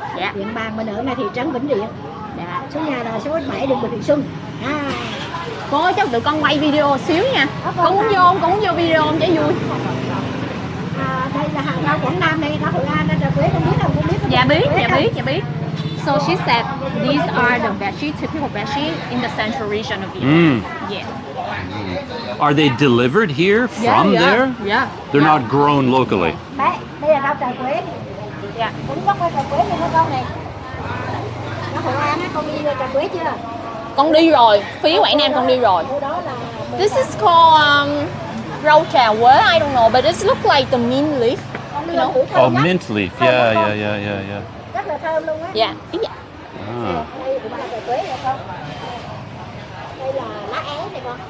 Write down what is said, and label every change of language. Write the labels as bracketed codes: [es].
[vi] Dạ. Điện Bàn mình ở là thị trấn Vĩnh Điện. Dạ. Số nhà là số 7 đường Bình Thị Xuân. Cô ơi, cho tụi con quay video xíu nha. Con muốn vô video không, chỉ vui. Đây là hàng rau Quảng Nam này, rau Hội An, trà quế con biết không? Con biết không? Dạ biết. [en] So she said these are the veggie, typical veggie in the central region of Vietnam. Yeah. Are they delivered here from there? Yeah. They're not grown locally. [vi] Đấy, đây là rau trà quế. [en] Yeah. [vi] Cũng có trà quế này con này. Rau Hội An á, con đi trà quế chưa? Con đi rồi, phía Quảng Nam con đi rồi. Đó là [en] This is called rau trà quế. I don't know, but it looks like the mint leaf. You know? Oh, mint leaf. Yeah. [vi] rất là thơm luôn á. [en] Yeah. [vi] Đây là trà quế này con. Đây là lá é này con.